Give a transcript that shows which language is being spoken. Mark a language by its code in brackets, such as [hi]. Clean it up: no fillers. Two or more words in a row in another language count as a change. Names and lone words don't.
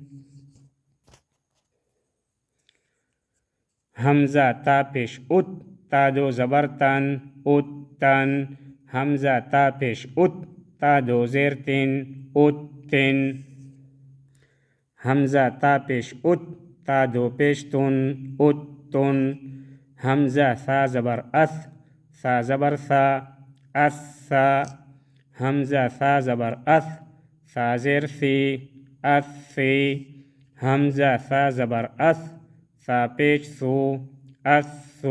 [ur] حمزہ تا پیش ات، تا دو زبر تن، ات تن۔ حمزہ تا پیش ات، تا دو زیر تن، ات تن۔ حمزہ تا پیش ات، تا دو پیش تن، ات تن۔ حمزہ ثا زبر اث، ثا زبر ثا، اث ثا۔ حمزہ ثا زبر اث، ثا زیر ثی، اث ثی۔ حمزہ ثا زبر اث، ثا پیش ثو، اث ثو۔